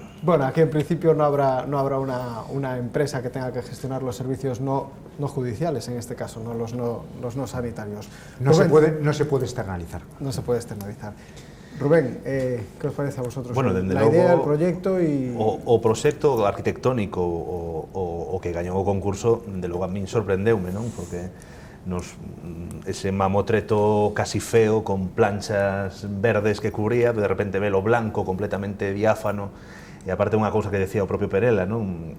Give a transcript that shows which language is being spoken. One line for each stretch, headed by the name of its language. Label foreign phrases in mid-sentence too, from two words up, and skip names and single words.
Spanish: Bueno, aquí en principio no habrá una empresa que tenga que gestionar los servicios no judiciales, en este caso, no los no sanitarios. No se puede externalizar. No se puede externalizar. Rubén, ¿qué os parece a vosotros? Bueno, la idea del proyecto y...
Galician: O proxecto arquitectónico o que gañou o concurso, de logo a min sorprendeume, non? Porque ese mamotreto casi feo con planchas verdes que cubría, de repente velo blanco completamente diáfano, e aparte unha cousa que decía o propio Perela, non?